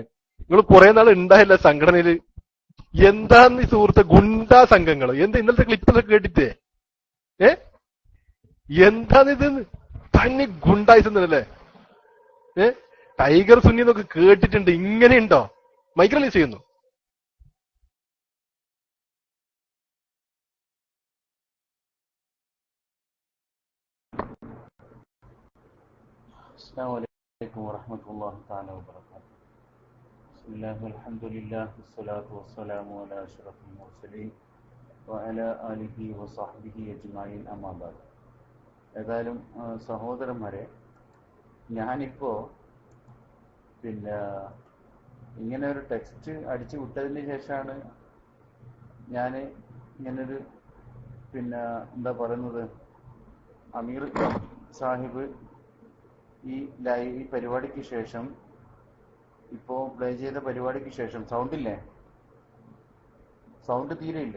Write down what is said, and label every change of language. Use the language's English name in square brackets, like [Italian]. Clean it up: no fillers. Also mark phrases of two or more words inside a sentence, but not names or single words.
[Malayalam] നിങ്ങൾ കുറെ നാൾ ഉണ്ടായില്ല സംഘടനയില്. എന്താന്ന് ഈ സുഹൃത്തെ ഗുണ്ടാ സംഘങ്ങൾ? എന്താ ഇന്നലത്തെ ക്ലിപ്പൊക്കെ കേട്ടിട്ടേ? ഏ എന്താണിത്? തനി ഗുണ്ടായിസല്ലേ? ടൈഗർ സുന്നി എന്നൊക്കെ കേട്ടിട്ടുണ്ട്, ഇങ്ങനെയുണ്ടോ? മൈക്രോലൈസ് ചെയ്യുന്നു. [Arabic] السلام عليكم ورحمة الله تعالى وبركاته. بسم الله والحمد لله والصلاة والسلام على أشرف المرسلين وعلى آله وصحبه أجمعين أما بعد. [Malayalam] ഏതായാലും സഹോദരന്മാരെ, ഞാനിപ്പോ ഇങ്ങനെ ഒരു ടെക്സ്റ്റ് അടിച്ചു വിട്ടതിന് ശേഷമാണ് ഞാൻ ഇങ്ങനൊരു എന്താ പറയുന്നത്, അമീർ സാഹിബ് ഈ പരിപാടിക്ക് ശേഷം, ഇപ്പോ പ്ലേ ചെയ്ത പരിപാടിക്ക് ശേഷം സൗണ്ട് തീരെ ഇല്ലേ?